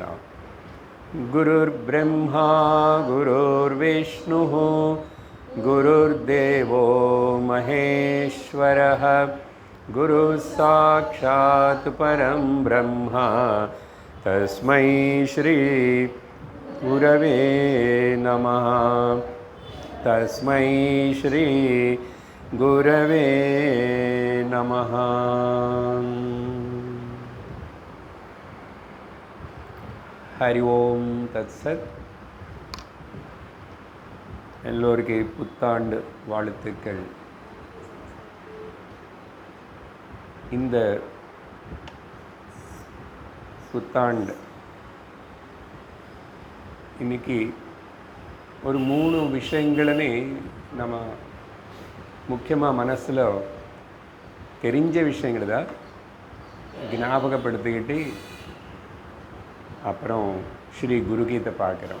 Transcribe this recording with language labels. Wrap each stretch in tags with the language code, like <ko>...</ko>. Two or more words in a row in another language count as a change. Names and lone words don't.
<sa>गुरुर्ब्रह्मा गुरुर्विष्णुः गुरुर्देवो महेश्वरः गुरुः साक्षात् परं ब्रह्म तस्मै श्री गुरवे नमः। तस्मै श्री गुरवे नमः। हरि ओम तत्सत्।</sa> <ta>எல்லோருக்கு புத்தாண்டு வாழ்த்துக்கள். இந்த புத்தாண்டு இன்னைக்கு ஒரு 3 விஷயங்களே நம்ம முக்கியமாக மனசில் தெரிஞ்ச விஷயங்கள் தான் ஞாபகப்படுத்திக்கிட்டு அப்புறம் ஸ்ரீ குருகீதை பார்க்குறோம்.</ta>